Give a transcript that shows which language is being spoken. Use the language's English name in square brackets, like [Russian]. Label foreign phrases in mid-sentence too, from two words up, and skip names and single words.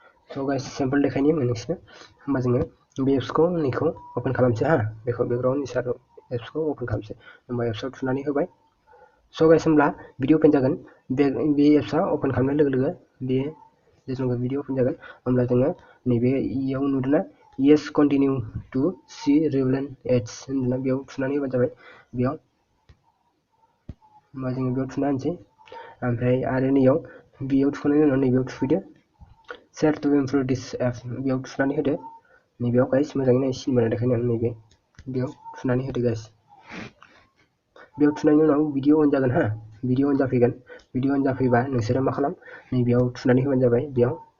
[English] so guys, [Bodo] सेम्पोल देखायनि आङो नोंसोरनो। होमबा जोङो बे एप्सखौ नैखौ अपेन खालामसै हा, बेखौ बेकग्राउन्ड इसार एप्सखौ अपेन खालामसै। होमबा एप्सआव थुनानै होबाय। [English] so guys, [Bodo] होमब्ला बिदि अपेन जागोन। बे, बे एप्सआ अपेन खालामनाय लोगो लोगो बे जिथुनाखि बिदि अपेन जागोन, होमब्ला जोङो नैबे इयाव नुदोंना, [English] "Yes, continue to see relevant ads" [Bodo] होनदोंना, बेयाव थुनानै होबानो जाबाय। बेयाव, होमबा जोङो बेयाव थुना होनोसै। ओमफ्राय आरो नैयाव, बेयाव थुखांनायनि उनाव नैबेयाव थुफैदो। [English] "Share to improve this app", [Bodo] बेयाव थुनानै होदो। नैबेयाव गाइस, मोजाङै नाय, सिन बोनाय देखायनायाव नैबे, बेयाव थुनानै होदो गाइस। बेयाव थुनायनि उनाव [English] video on [Bodo] जागोन हा, [English] video on [Bodo] जाफैगोन। [English] video on [Bodo] जाफैबा नोंसोरो मा खालाम, नैबेयाव थुनानै होबानो जाबाय, बेयाव।